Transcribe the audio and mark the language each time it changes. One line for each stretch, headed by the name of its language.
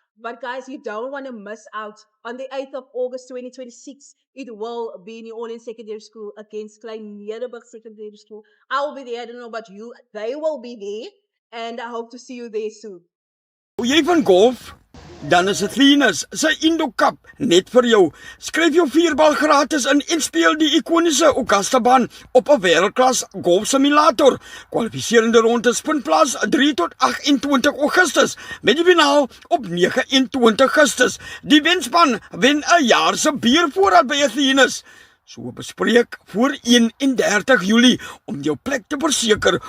English: But guys, you don't want to miss out. On the 8th of August 2026, it will be in New Orleans Secondary School against Klein Nederburg Secondary School. I will be there. I don't know about you. They will be there. And I hope to see you there soon.
Afrikaans: Hou jy van golf? Dan is Athena's sy Indo-Cup net vir jou. Skryf jou 4-bal gratis in en speel die ikoniese Augusta-baan op 'n wêreldklas golfsimulator. Kwalifiserende rondes vind plaas 3 tot 28 Augustus met die finaal op 29 Augustus. Die wenspan wen 'n jaar se biervoorraad by Athena's. So bespreek voor 31 Julie om jou plek te verseker.